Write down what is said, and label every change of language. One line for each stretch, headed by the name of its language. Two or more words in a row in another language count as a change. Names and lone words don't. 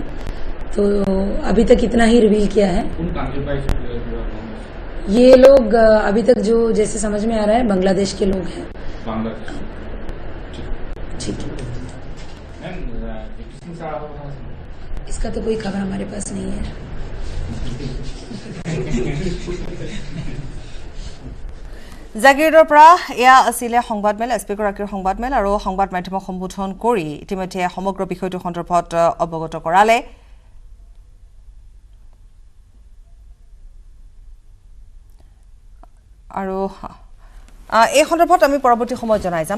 Hindi: तो अभी तक इतना ही रिवील किया है। ये लोग अभी तक जो जैसे समझ में आ रहा है बांग्लादेश के लोग हैं। ठीक है, इसका तो कोई खबर हमारे पास नहीं है।
Assamese: জাগিৰোডৰ পৰা এয়া আছিলে সংবাদমেল, এছপিগৰাকীৰ সংবাদমেল আৰু সংবাদ মাধ্যমক সম্বোধন কৰি ইতিমধ্যে সমগ্ৰ বিষয়টো সন্দৰ্ভত অৱগত কৰালে। আৰু এই সন্দৰ্ভত আমি পৰৱৰ্তী সময়ত জনাই যাম।